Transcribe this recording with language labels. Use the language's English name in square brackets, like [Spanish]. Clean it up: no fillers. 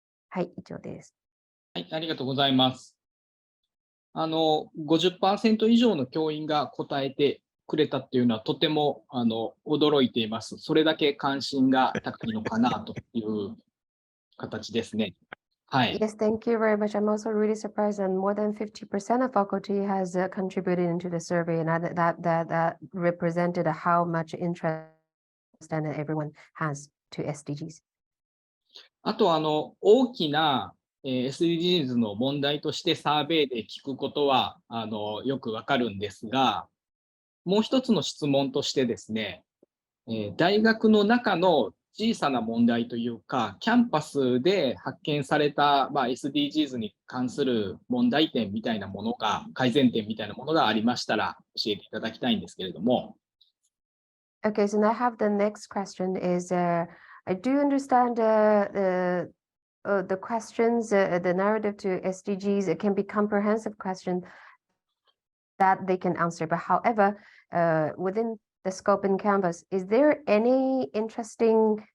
[Japanese] はい、以上です。はい、ありがとうございます。50% 以上の教員が答えてくれたっていうのはとても驚いています。それだけ関心が高いのかなという形ですね。はい。 [English] Yes, thank you very much. I'm also really surprised that more than 50% of faculty has contributed into the survey, and that represented how much interest that everyone has to SDGs. [Japanese] あと大きなSDGs の問題としてサーベイで聞くことはよくわかるんですが、もう一つの質問としてですね、大学の中の小さな問題というか、キャンパスで発見された、SDGs に関する問題点みたいなものが、改善点みたいなものがありましたら教えていただきたいんですけれども。 [English] Okay, so now I have the next question is, I do understand the questions, the narrative to SDGs, it can be comprehensive question that they can answer. But however, within the scope and canvas, is there any interesting